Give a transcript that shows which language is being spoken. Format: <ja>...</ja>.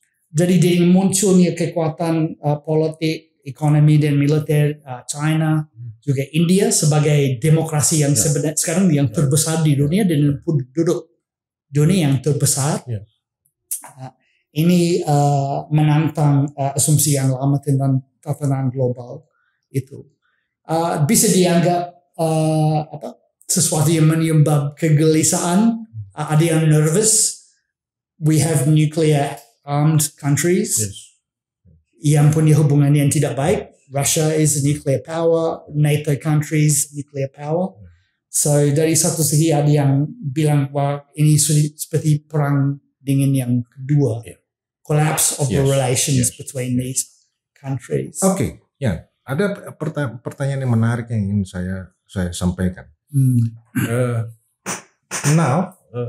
<id>Jadi dengan munculnya kekuatan politik, ekonomi dan militer China, juga India sebagai demokrasi yang sebenarnya sekarang yang terbesar di dunia dan penduduk dunia yang terbesar, ini menantang asumsi yang lama tentang tatanan global itu. Bisa dianggap sesuatu yang menyebabkan kegelisahan. Ada yang nervous.</id> <en>We have nuclear armed countries</en> <id>yang punya hubungan yang tidak baik.</id> <en>Russia is a nuclear power, NATO countries nuclear power.</en> <id>So dari satu segi ada yang bilang bahwa ini seperti perang dingin yang kedua,</id> <en>collapse of the relations between these countries.</en> <id>Ada pertanyaan yang menarik yang ingin saya sampaikan.</id> <en>Now</en>